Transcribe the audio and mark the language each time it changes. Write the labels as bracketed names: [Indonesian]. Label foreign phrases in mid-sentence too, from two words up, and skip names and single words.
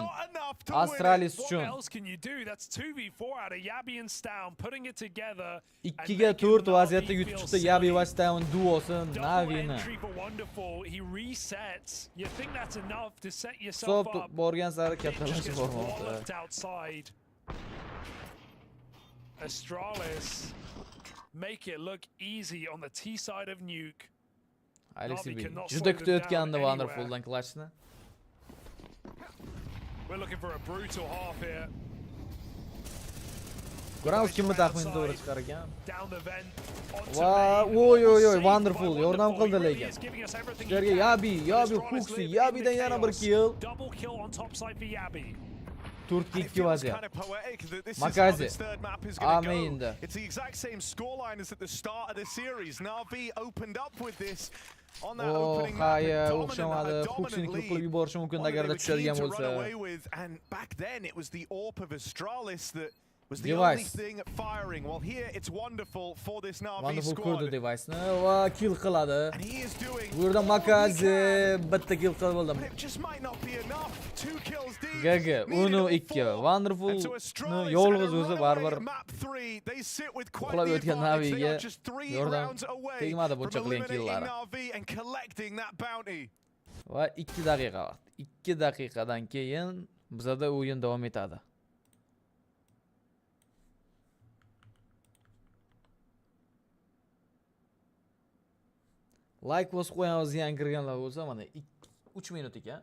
[Uzbek] Astralis uchun 2-ga 4 vaziyatda yutib chiqdi Yabi va Stown duosi Na'Vini. Hisob borgan sari kattalashib bormoqda. [English] Astralis make it look easy on the T side of Nuke. [Uzbek] Alexi B juda kutayotgandi Wonderfuldan clashni. [English] We're looking for a brutal half here. [Uzbek] Ko'ramiz kimni taxmini to'g'ri chiqar ekan. Va oy oy oy Wonderful yordam qildi lekin. Ularga Yabi Huxi, Yabidan yana bir kill. [English] Double kill on top side for Yabi. [Uzbek] 4-2 vaziyat. Makazi. Aminda. [English] It's the exact same scoreline as at the start of the series. Na'Vi opened up with this on that opening map. [Uzbek] O'xshamadi. Huxini kill qilib yuborishi mumkin agarda tushadigan bo'lsa. [English] And back then it was the AWP of Astralis that was the Device. only thing firing. Well, here it's Wonderful for this Na'Vi Wonderful squad. [Uzbek] ko'rdi device-ni va kill qiladi. [English] And he is doing. [Uzbek] Bu yerda Makazi bitta kill qilib oldi. [English] It just might not be enough. 2 kills deep. GG 1-2. [Uzbek] Wonderful yolg'iz o'zi baribir uxlab yotgan Na'Viga yordam tegmadi buncha qilgan killari. Va 2 daqiqa vaqt. 2 daqiqadan keyin bizda o'yin davom etadi. Like bosib qo'yamiz, yangi kirganlar bo'lsa, mana 3 minut ekan.